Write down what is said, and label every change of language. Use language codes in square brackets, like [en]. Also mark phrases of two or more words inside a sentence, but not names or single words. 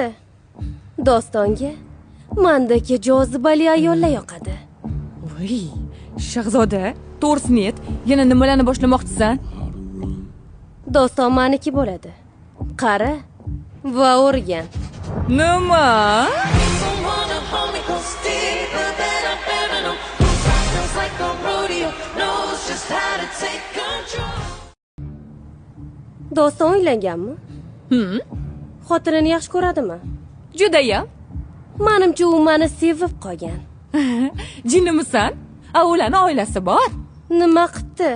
[uz] Dostonga mendagi jozibali ayollar yoqadi. Voy, Shahzoda, to'g'risini ayt, yana nimalarni boshlamoqchisan? Doston meniki bo'ladi. Qara va o'rgan. Nima? [en] Someone to hold me close deeper than I've ever known. Who feels like a rodeo [uz] Doston uylanganmi? Xotinini yaxshi ko'radimi? Judayam. Menimcha u meni sevib qolgan. Jinnimisan? Ularning oilasi bor. Nima qipti?